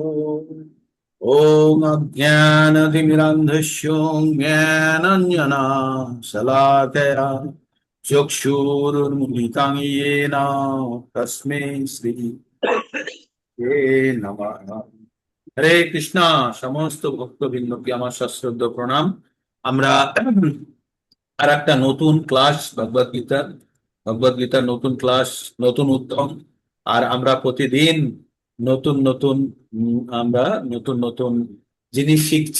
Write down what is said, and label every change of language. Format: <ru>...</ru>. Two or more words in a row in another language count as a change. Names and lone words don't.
<sa>ओम अज्ञानतिमिरान्धस्य ज्ञानाञ्जना शलाकया चक्षुरुन्मिलितं येन तस्मै श्री नमः।</sa> <bn>হরে কৃষ্ণা। সমস্ত ভক্তবৃন্দকে আমার সশ্রদ্ধ প্রণাম। আমরা আর একটা নতুন ক্লাস ভগবদ গীতার নতুন ক্লাস, নতুন উদ্যম। আর আমরা প্রতিদিন নতুন নতুন আমরা নতুন নতুন জিনিস শিখছি।</bn>